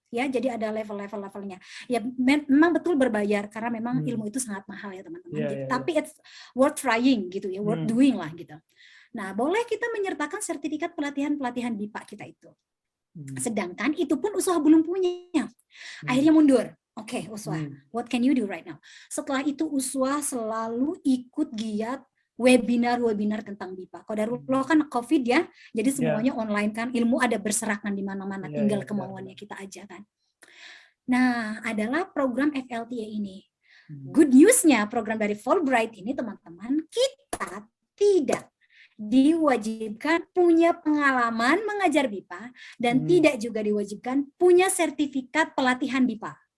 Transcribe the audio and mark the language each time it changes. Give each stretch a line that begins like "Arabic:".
Indonesian: Ya, jadi ada level-levelnya. Ya, memang betul berbayar karena memang ilmu itu sangat mahal ya teman-teman. Tapi
English: it's worth trying
Indonesian: gitu ya,
English: worth doing
Indonesian: lah gitu. Nah, boleh kita menyertakan sertifikat pelatihan BIPA kita itu. Sedangkan itu pun Uswa belum punya. Akhirnya mundur.
English: Oke, Uswa, what can you do right now?
Indonesian: Setelah itu Uswa selalu ikut giat webinar tentang BIPA. Qadarullah kan COVID ya, jadi semuanya online kan, ilmu ada berserakan di mana-mana, tinggal kemauannya kita aja kan. Nah, adalah program FLTA ini. Good news-nya program dari Fulbright ini teman-teman, kita tidak diwajibkan punya pengalaman mengajar BIPA dan tidak juga diwajibkan punya sertifikat pelatihan BIPA.